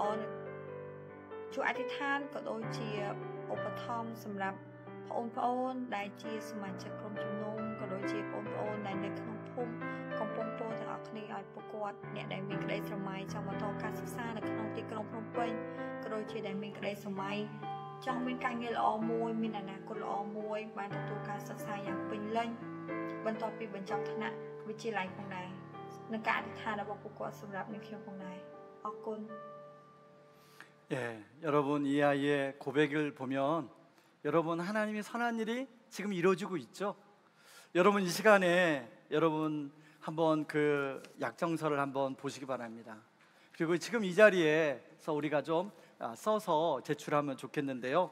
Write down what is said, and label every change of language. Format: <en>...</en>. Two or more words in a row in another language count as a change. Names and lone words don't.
<km>ជួយអធិដ្ឋានក៏ដូចជាឧបត្ថម្ភសម្រាប់បងប្អូនដែលជាសមាជិកក្រុមជំនុំក៏ដូចជាបងប្អូនដែលនៅក្នុងភូមិកំពង់ពោធិ៍ទាំងអស់គ្នាឲ្យពួកគាត់អ្នកដែលមានក្តីស្រមៃចង់បន្តការសិក្សានៅក្នុងទីក្រុងភ្នំពេញក៏ដូចជាដែលមានក្តីស្រមៃចង់មានការងារល្អមួយមានអនាគតល្អមួយបានទទួលការសិក្សាយ៉ាងពេញលេញបន្ទាប់ពីបញ្ចប់ថ្នាក់វិទ្យាល័យផងដែរនិងការអធិដ្ឋានរបស់ពួកគាត់សម្រាប់នាងខ្ញុំផងដែរ 어꾼.</km> <ko>예, 여러분 이 아이의 고백을 보면 여러분 하나님의 선한 일이 지금 이루어지고 있죠. 여러분 이 시간에 여러분 한번 그 약정서를 한번 보시기 바랍니다. 그리고 지금 이 자리에서 우리가 좀 써서 제출하면 좋겠는데요.</ko>